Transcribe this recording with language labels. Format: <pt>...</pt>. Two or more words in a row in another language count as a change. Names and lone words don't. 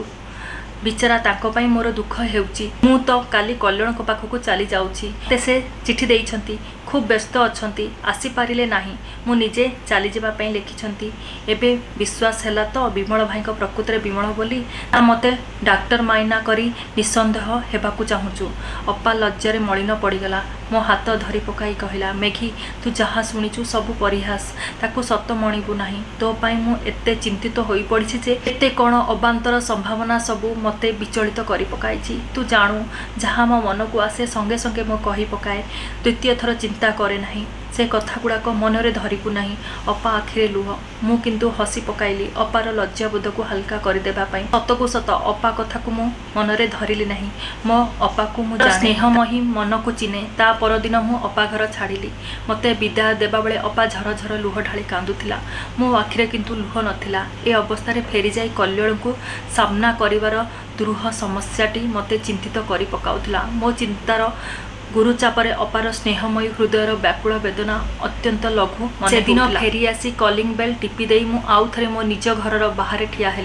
<or>ବିଚାରା ତାଙ୍କୁ ପାଇଁ ମୋର ଦୁଃଖ ହେଉଛି। ମୁଁ ତ କାଲି କଲ୍ଲୋଳ ପାଖକୁ ଚାଲି ଯାଉଛି। ତେ ସେ ଚିଠି ଦେଇଛନ୍ତି ଖୁବ୍ ବ୍ୟସ୍ତ ଅଛନ୍ତି ଆସି ପାରିଲେ ନାହିଁ। ମୁଁ ନିଜେ ଚାଲି ଯିବା ପାଇଁ ଲେଖିଛନ୍ତି। ଏବେ ବିଶ୍ୱାସ ହେଲା ତ ବିମଳ ଭାଇ ପ୍ରକୃତ ରେ ବିମଳ ବୋଲି ଆ ମତେ ଡାକ୍ତର ମାଇନା କରି ନିଃସନ୍ଦେହ ହେବାକୁ ଚାହୁଁଚୁ। ଅପା ଲଜ୍ଜାରେ ମଳିନ ପଡ଼ିଗଲା। ମୋ ହାତ ଧରି ପକାଇ କହିଲା, ମେଘୀ ତୁ ଯାହା ଶୁଣିଚୁ ସବୁ ପରିହାସ, ତାକୁ ସତ ମଣିବୁ ନାହିଁ। ତ ପାଇଁ ମୁଁ ଏତେ ଚିନ୍ତିତ ହୋଇ ପଡ଼ିଛି ଯେ ଏତେ କେଉଁ ଅବାନ୍ତର ସମ୍ଭାବନା ସବୁ ମତେ ବିଚଳିତ କରି ପକାଇଛି। ତୁ ଜାଣୁ ଯାହା ମୋ ମନ କୁ ଆସେ ସଙ୍ଗେ ସଙ୍ଗେ ମୋ କହି ପକାଏ, ଦ୍ୱିତୀୟ ଥର ଚିନ୍ତା କରେ ନାହିଁ। ସେ କଥା ଗୁଡ଼ାକ ମନରେ ଧରିବୁ ନାହିଁ। ଅପା ଆଖିରେ ଲୁହ। ମୁଁ କିନ୍ତୁ ହସି ପକାଇଲି ଅପାର ଲଜ୍ଜାବୋଧ କୁ ହାଲୁକା କରିଦେବା ପାଇଁ। ସତକୁ ସତ ଅପା କଥା କୁ ମୁଁ ମନରେ ଧରିଲି ନାହିଁ। ମୋ ଅପା କୁ ମୁଁ ଜାଣେ, ସ୍ନେହମୟୀ ମନ କୁ ଚିହ୍ନେ। ତା ପରଦିନ ମୁଁ ଅପା ଘର ଛାଡ଼ିଲି। ମତେ ବିଦାୟ ଦେବା ବେଳେ ଅପା ଝର ଝର ଲୁହ ଢାଳି କାନ୍ଦୁଥିଲା। ମୋ ଆଖିରେ କିନ୍ତୁ ଲୁହ ନଥିଲା। ଏ ଅବସ୍ଥା ରେ ଫେରି ଯାଇ କଲ୍ୟାଣ କୁ ସାମ୍ନା କରିବାର ଦୁରୂହ ସମସ୍ୟାଟି ମତେ ଚିନ୍ତିତ କରି ପକାଉଥିଲା। ମୋ ଚିନ୍ତାର ଗୁରୁଚାପରେ ଅପାର ସ୍ନେହମୟୀ ହୃଦୟର ବ୍ୟାକୁଳ ବେଦନା ଅତ୍ୟନ୍ତ ଲଘୁ ସେ ଦିନ ଫେରି ଆସି</or> <en>calling bell</en> <or>ଟିପି ଦେଇ ମୁଁ ଆଉ ଥରେ ମୋ ନିଜ ଘରର ବାହାର ଠିଆ ହେଲି।</or>